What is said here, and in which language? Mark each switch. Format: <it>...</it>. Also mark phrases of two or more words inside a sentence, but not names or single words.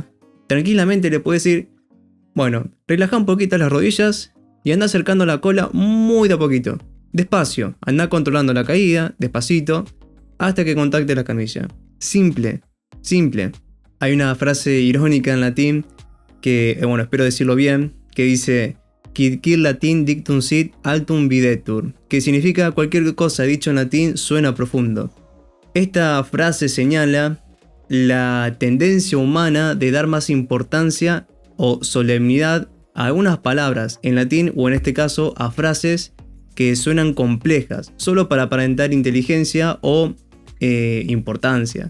<es>Tranquilamente le puedes decir, bueno, relaja un poquito las rodillas y anda acercando la cola muy de a poquito. Despacio, anda controlando la caída, despacito, hasta que contacte la camilla. Simple. Hay una frase irónica en latín que, espero decirlo bien, que dice</es> <la>Quid latin dictum sit altum videtur,</la> <es>que significa cualquier cosa dicho en latín suena profundo. Esta frase señala la tendencia humana de dar más importancia o solemnidad a algunas palabras en latín o en este caso a frases que suenan complejas, solo para aparentar inteligencia o importancia.</es>